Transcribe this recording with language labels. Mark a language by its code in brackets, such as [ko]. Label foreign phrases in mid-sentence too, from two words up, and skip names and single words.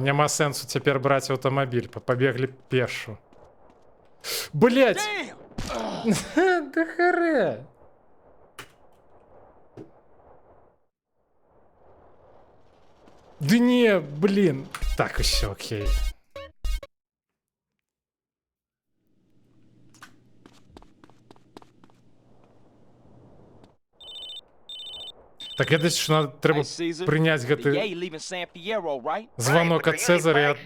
[be] Няма сэнсу цяпер браць аўтамабіль. Пабеглі пешу. Блять! [ru] Да харе! Да не, блин. [be] Так, усё, [uk] окей. Так, я десь, що надо, треба [en] Hey, Caesar, [uk] прийняти [en] the [be] гэты [en] Yay leaving San Fierro, right? [ru] звонок [en] Right, but [be] ад [en] they're [be] Цезаря [en] using